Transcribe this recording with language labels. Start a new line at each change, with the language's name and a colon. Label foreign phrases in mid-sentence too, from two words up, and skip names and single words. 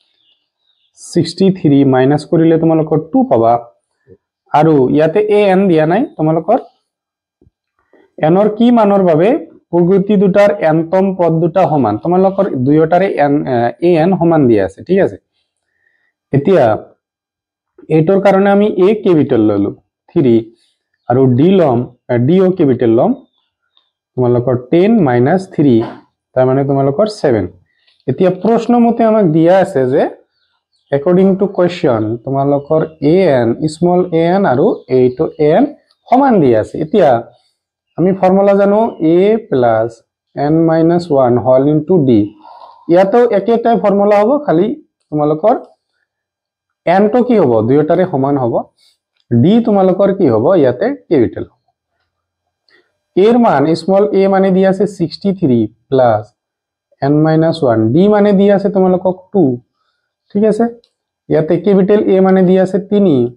Assamese: 63 মাইনাস কৰিলে তোমালোকৰ 2 পাবা আৰু ইয়াতে an দিয়া নাই তোমালোকৰ n ৰ কি মানৰ বাবে প্ৰগতি দুটাৰ nতম পদ দুটা সমান তোমালোকৰ দুয়োটাৰে an সমান দিয়া আছে ঠিক আছে এতিয়া এইটোৰ কাৰণে আমি a ক্যাপিটাল ললো 3 আৰু d লম d ও ক্যাপিটাল লম তোমালোকৰ 10 minus 3 তাৰ মানে তোমালোকৰ 7 এতিয়া প্ৰশ্ন মতে আমাক দিয়া আছে যে
English: according to question
Assamese: তোমালোকৰ an small an আৰু এইটো an সমান দিয়া আছে এতিয়া আমি ফৰ্মুলা জানো
English: a plus n minus 1 whole into d
Assamese: ইয়াতো একেটাই ফৰ্মুলা হ'ব খালি তোমালোকৰ n তো কি হ'ব দুয়োটাৰে সমান হ'ব d তোমালোকৰ কি হ'ব ইয়াতে ক্যাপিটাল এর মান স্মল a মানে দিয়া আছে 63 প্লাস n minus 1 d মানে দিয়া আছে তোমালোকক 2 ঠিক আছে ইয়াতে ক্যাপিটাল a মানে দিয়া আছে 3